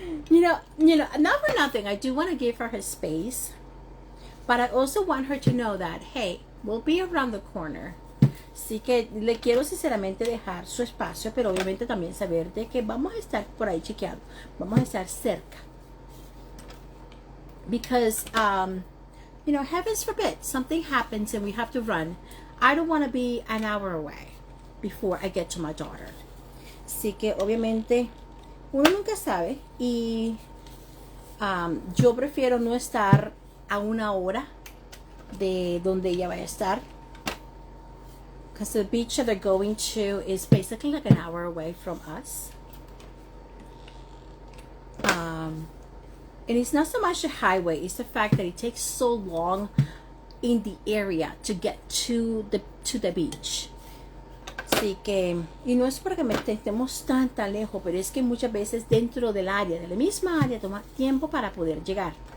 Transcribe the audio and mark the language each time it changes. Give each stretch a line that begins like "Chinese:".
English: you know, not for nothing. I do want to give her her space, but I also want her to know that, hey, we'll be around the corner.
Spanish: Así que le quiero sinceramente dejar su espacio, pero obviamente también saber de que vamos a estar por ahí chequeando, vamos a estar cerca.
English: Because, you know, heavens forbid, something happens and we have to run. I don't want to be an hour away before I get to my daughter.
Spanish: Así que obviamente uno nunca sabe. Y yo prefiero no estar a una hora de donde ella vaya a estar.
English: Because the beach that they're going to is basically like an hour away from us. And it's not so much the highway, it's the fact that it takes so long in the area to get to the beach.
Spanish: Así que, y no es porque estemos tan lejos, pero es que muchas veces dentro del área, de la misma área, toma tiempo para poder llegar.